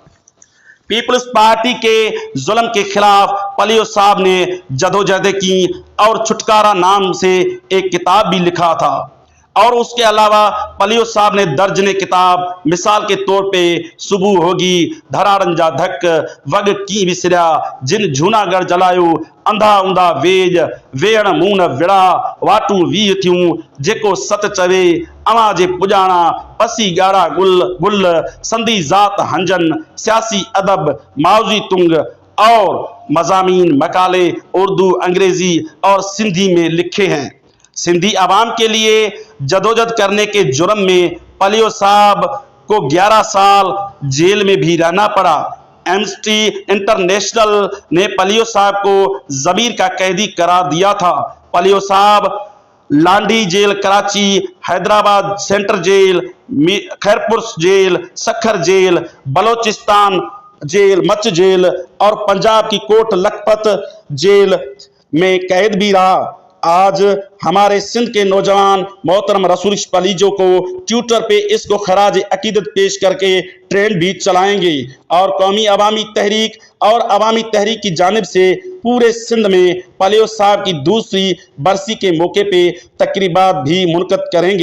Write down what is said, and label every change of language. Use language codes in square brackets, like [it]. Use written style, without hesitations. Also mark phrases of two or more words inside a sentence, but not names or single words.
[ur] پیپلز پارٹی کے ظلم کے خلاف پلیو صاحب نے جدوجہد کی اور چھٹکارا نام سے ایک کتاب بھی لکھا تھا. اور اس کے علاوہ پلیو صاحب نے درجنے کتاب، مثال کے طور پہ صبح ہوگی، دھرارنجا دھک، وگ کی وسرا، جن جوناگڑھ جلایو، اندھا اوندھا ویج، وین مون وڑا، واٹو وی تھیوں، جیکو ست چوے، اواں جے پجانا، پسی گاڑا گل گل، سندھی جات ہنجن، سیاسی ادب، ماؤ جی تنگ اور مضامین مقالے اردو، انگریزی اور سندھی میں لکھے ہیں. سندھی عوام کے لیے جدوجہد کرنے کے جرم میں پلیو صاحب کو 11 سال جیل میں بھی رہنا پڑا. ایمنسٹی انٹرنیشنل نے پلیو صاحب کو ضمیر کا قیدی قرار دیا تھا. پلیو صاحب لانڈھی جیل کراچی، حیدرآباد سینٹرل جیل، خیرپور جیل، سکھر جیل، بلوچستان جیل، مچھ جیل اور پنجاب کی کوٹ لکھپت جیل میں قید بھی رہا. آج ہمارے سندھ کے نوجوان محترم رسول پلیجو کو ٹویٹر پہ اس کو خراج عقیدت پیش کر کے ٹرینڈ بھی چلائیں گے اور قومی عوامی تحریک اور عوامی تحریک کی جانب سے پورے سندھ میں پلیو صاحب کی دوسری برسی کے موقع پہ تقریبات بھی منعقد کریں گے.